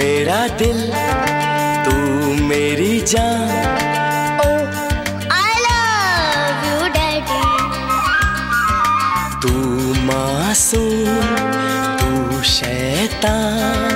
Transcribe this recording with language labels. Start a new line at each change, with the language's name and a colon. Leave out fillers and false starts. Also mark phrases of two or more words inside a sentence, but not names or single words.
Hindi: मेरा दिल तू मेरी जान
English: I love you daddy
Hindi: तू मासूम तू शैतान